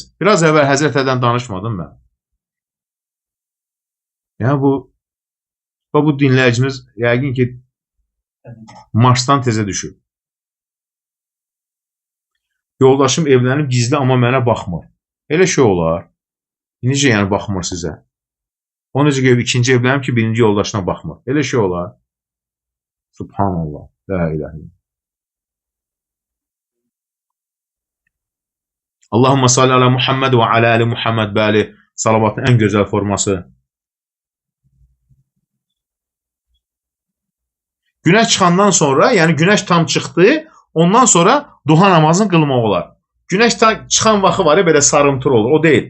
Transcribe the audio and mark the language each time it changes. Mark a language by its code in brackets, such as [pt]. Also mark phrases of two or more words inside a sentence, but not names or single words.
[az] Biraz əvvəl Həzrət Əlidən danışmadım mən. Yəni bu dinləyicimiz yəqin ki Marsdan tezə düşür. Yoldaşım evlənib gizli, amma mənə baxmır. Elə şey olar. Necə yəni baxmır sizə? O necə gəlib ikinci evlənib ki, birinci yoldaşına baxmır. Elə şey olar. [ar] سبحان الله. لا إله. اللهم صل على محمد وعلى آل محمد, [az] bəli, salavatın ən gözəl forması. Günəş çıxandan sonra, yəni günəş tam çıxdı, ondan sonra duha namazını qılmaq olar. Günəş çıxan vaxtı var ya, belə sarımtır olur, o deyil.